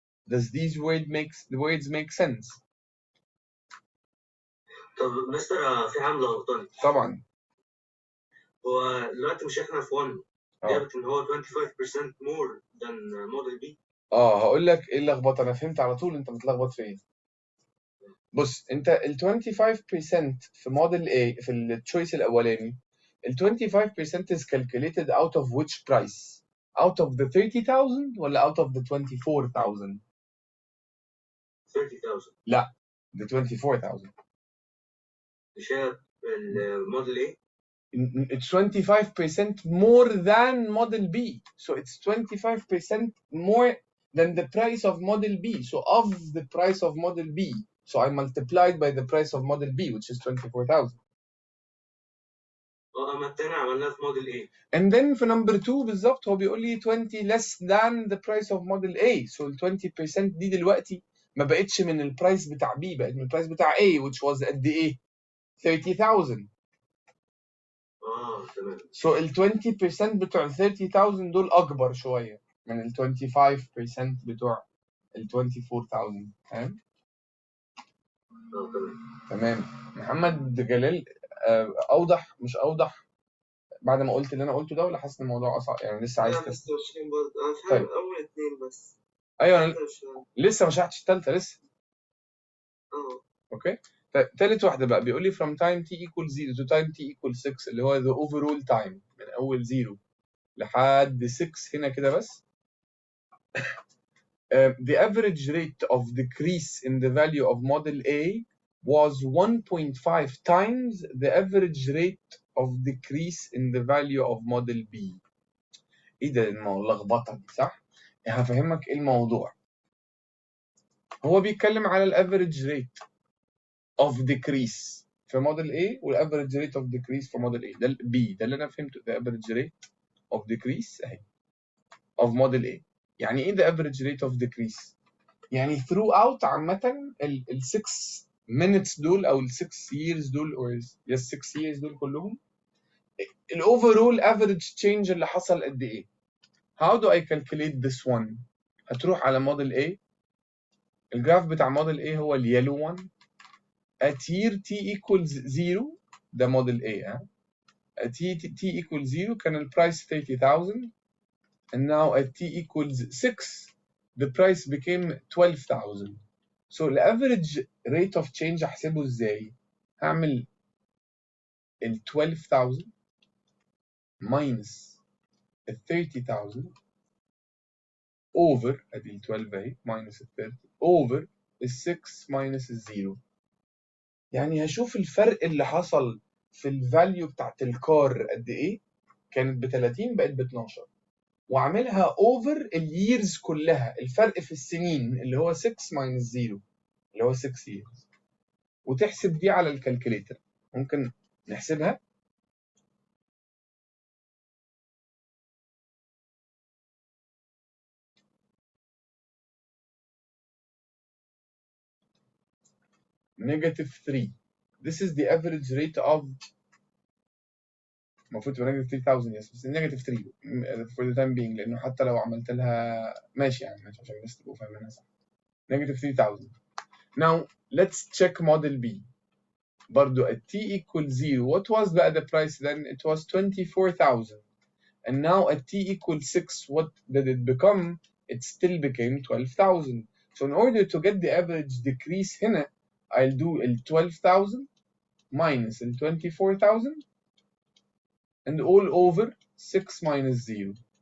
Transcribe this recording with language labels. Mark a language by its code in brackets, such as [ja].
[en] Does these words make sense؟ [ar] طب مستر في حاجة ملخبطاني. طبعا. هو دلوقتي مش احنا في 1 جابت ان هو [en] 25% more than model B. [ar] هقول لك ايه اللخبطه، انا فهمت على طول انت متلخبط في ايه. بص انت ال 25% في موديل A في التشويس الاولاني، ال 25% [en] is calculated out of which price؟ out of the 30,000 [ar] ولا [en] out of the 24,000؟ [ar] 30,000. لا [en] the 24,000. [ar] مش هي الموديل A؟ [en] It's 25% more than model B. So it's 25% more than the price of model B. So of the price of model B. So I multiplied by the price of model B, which is 24,000. [ar] اما التاني عملناه في موديل A. [en] And then for number 2 [ar] بالظبط هو بيقول لي [en] 20 less than the price of model A. [ar] So ال 20% دي دلوقتي ما بقتش من البرايس بتاع B، بقت من البرايس بتاع A [en] which was [ar] قد ايه؟ 30,000. تمام. So ال 20% بتوع ال 30,000 دول أكبر شوية من ال 25% بتوع ال 24,000. فاهم؟ تمام. محمد جلال أوضح مش أوضح بعد ما قلت اللي أنا قلته ده ولا حاسس إن الموضوع أصعب يعني لسه عايز لا بس مش برضه أنا فاهم طيب. أول اتنين بس. أيوه أنا لسه ما شرحتش التالتة لسه. أوكي. طيب تالت واحدة بقى بيقول لي [en] from time t equals 0 to time t equals 6 [ar] اللي هو [en] the overall time [ar] من أول 0 لحد 6 هنا كده بس. [en] The average rate of decrease in the value of model A was 1.5 times the average rate of decrease in the value of model B. [ar] ايه ده اللخبطه دي صح؟ هفهمك ايه الموضوع. هو بيتكلم على الافريج ريت [en] of decrease [ar] في موديل A والافريج ريت of decrease في موديل A. ده B ده اللي انا فهمته. [en] the average rate of decrease [ar] اهي [en] of model A. [ar] يعني ايه [en] the average rate of decrease؟ يعني throughout عامة ال 6 minutes دول أو ال 6 years دول or yes 6 years دول كلهم ال overall average change [ar] اللي حصل قد إيه؟ [en] How do I calculate this one؟ [ar] هتروح على [en] model A. [ar] الجراف بتاع [en] model A هو ال yellow one. at year t equals 0 ده model A at t equals 0 [ar] كان البرايس [en] 30,000 and now at t equals 6 the price became 12,000. So the average rate of change [ar] احسبه ازاي؟ هعمل ال [en] 12,000 minus ال 30,000 over ادي ال 12 اهي minus ال 30 over ال 6 minus ال 0. [ar] يعني هشوف الفرق اللي حصل في الفاليو بتاعت الكار قد ايه؟ كانت ب 30 بقت ب 12 واعملها over الييرز كلها الفرق في السنين اللي هو 6 [en] minus 0. [ar] اللي هو 6 years، وتحسب دي على الكالكوليتر. ممكن نحسبها. -3. [en] This is the average rate of، [ar] المفروض تبقى -3000 يس، بس -3 [en] for the time being، [ar] لانه حتى لو عملت لها ماشي يعني، ماشي عشان بس تبقوا فاهمينها صح. [en] -3000. Now let's check model B. [ar] برضو [en] at t equals 0. What was the price then? It was 24,000. And now at t equals 6, what did it become? It still became 12,000. So in order to get the average decrease [ar] هنا, [en] I'll do 12,000 minus 24,000 and all over 6 minus 0.